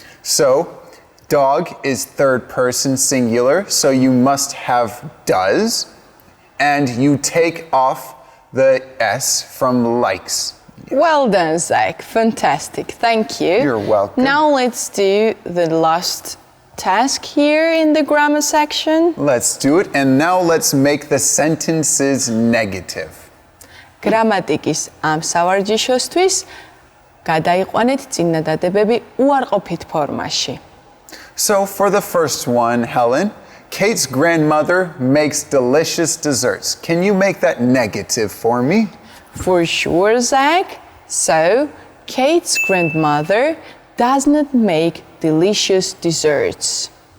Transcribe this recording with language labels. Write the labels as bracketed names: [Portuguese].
[English] So dog is third person singular, so you must have does, and you take off the S from likes. Well done, Zach. Fantastic. Thank you. You're welcome. Now let's do the last task here in the grammar section. Let's do it, and now let's make the sentences negative. [Georgian] გრამატიკის ამ სავარჯიშოსთვის გადაიყვანეთ წინადადებები უარყოფით ფორმაში. [English] So for the first one, Helen, Kate's grandmother makes delicious desserts. Can you make that negative for me? For sure, Zach. So, Kate's grandmother does not make delicious desserts.